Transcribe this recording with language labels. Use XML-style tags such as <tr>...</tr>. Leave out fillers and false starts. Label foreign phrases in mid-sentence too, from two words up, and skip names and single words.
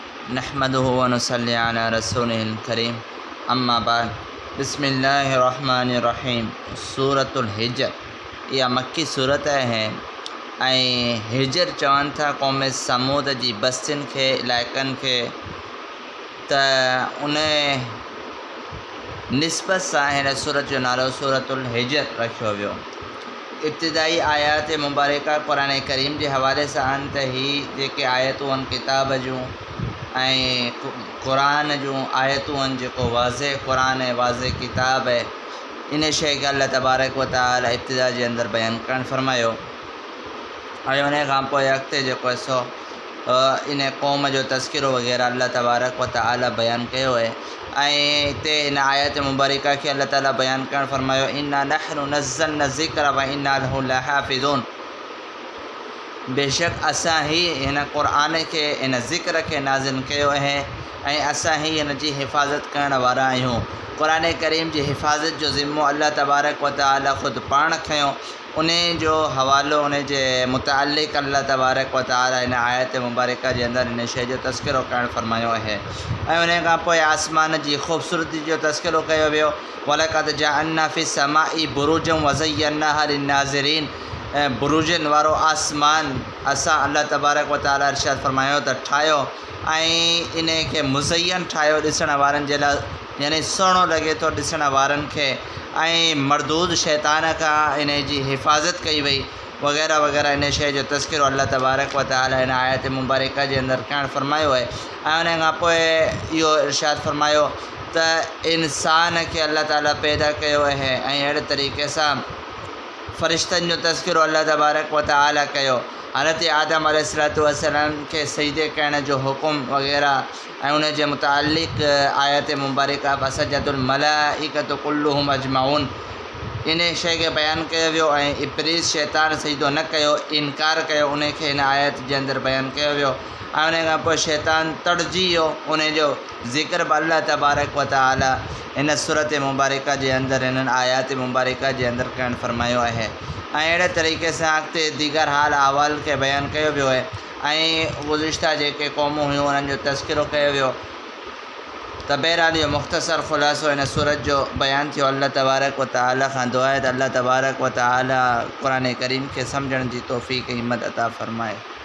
<ar>نحمده ونصلي على رسوله الكريم أما بعد بسم الله الرحمن الرحيم.</ar> <sd>सूरतुल हिजर इहा मक्की सूरत है ऐं हिजर चवनि था क़ौम समूद जी बस्तियुनि खे इलाइक़नि खे, त उन निस्बत सां हिन सूरत जो नालो सूरतुल हिजर रखियो वियो। इब्तिदाई आयात मुबारका क़ुरान करीम जे हवाले सां आहिनि त ही जेके आयतूं आहिनि किताब जूं ऐं क़ुरान जूं आयतूं आहिनि, जेको वाज़े क़ुरान है वाज़े किताब है, इन शइ खे अल्लाह तबारक व तआला इब्तिदा जे अंदरि बयानु करणु फरमायो। ऐं उन खां पोइ अॻिते जेको सो इन क़ौम जो तज़किरो वग़ैरह अल्लाह तबारक व तआला बयानु कयो आहे। ऐं हिते हिन आयत मुबारका खे अल्लाह ताला बयानु करणु फरमायो,</sd> <ar>إنا نحن نزلنا الذكر وإنا له لحافظون.</ar> <sd>बेशक असां ही हिन क़ुरान खे, हिन ज़िक्र खे नाज़िल कयो आहे ऐं असां ही हिन जी हिफ़ाज़त करण वारा आहियूं। क़ुरान करीम जी हिफ़ाज़त जो ज़िम्मो अल्लाह तबारक व तआला ख़ुदि पाण खयो। उन जो हवालो उन जे मुतालिक़ अल्लाह तबारक व तआला हिन आयत मुबारका जे अंदरि हिन शइ जो तज़किरो करणु फरमायो आहे। ऐं उन खां पोइ आसमान जी ख़ूबसूरती जो तज़किरो कयो वियो।</sd> <ar>ولقد جعلنا في السماء بروجا وزيناها للناظرين.</ar> <sd>बुरूजन वारो आसमान असां अल्लाह तबारक व तआला इरशाद फरमायो त ठाहियो ऐं इन खे मुज़य्यन ठाहियो ॾिसण वारनि जे लाइ, यानी सुहिणो लॻे थो ॾिसण वारनि खे। ऐं मरदूद शैतान खां इन जी हिफ़ाज़त कई वई वग़ैरह वग़ैरह। इन शइ जो तज़किरो अल्लाह तबारक व तआला हिन आयत मुबारका जे अंदरि करणु फरमायो आहे। ऐं उन खां पोइ इहो इरशाद फरमायो त इंसान खे अल्लाह ताला पैदा कयो आहे ऐं अहिड़े तरीक़े सां फ़रिश्तनि जो तज़किरो अल्लाह तबारक व तआला कयो। हज़रत आदम अलैहिस्सलातु वस्सलाम खे सजदे करण जो हुकुम वग़ैरह ऐं उन जे मुतालिक़ आयत मुबारका</sd> <ar>فسجد الملائكة كلهم أجمعون.</ar> <sd>इन शइ खे बयानु कयो वियो ऐं इब्लीस शैतान सजदो न कयो, इनकार कयो, उन खे हिन आयत जे अंदरि बयानु कयो वियो। ऐं उन खां पोइ शैतान तड़जी वियो। उन जो ज़िक्र बि अल्लाह तबारक व तआला हिन सूरत मुबारका जे अंदरि, हिननि आयात मुबारका जे अंदरि करणु फरमायो आहे। ऐं अहिड़े तरीक़े सां अॻिते दीगर हाल अहवाल खे बयानु कयो वियो आहे ऐं गुज़िश्ता जेके क़ौमूं हुयूं उन्हनि जो तज़किरो कयो वियो। त बहरहाल इहो मुख़्तसर ख़ुलासो हिन सूरत जो बयानु थियो। अल्लाह तबारक व तआला खां दुआ आहे त अल्लाह तबारक व तआला क़ुरान करीम खे सम्झण जी तौफ़ीक़ हिम्मत अता फ़रमाए।</sd>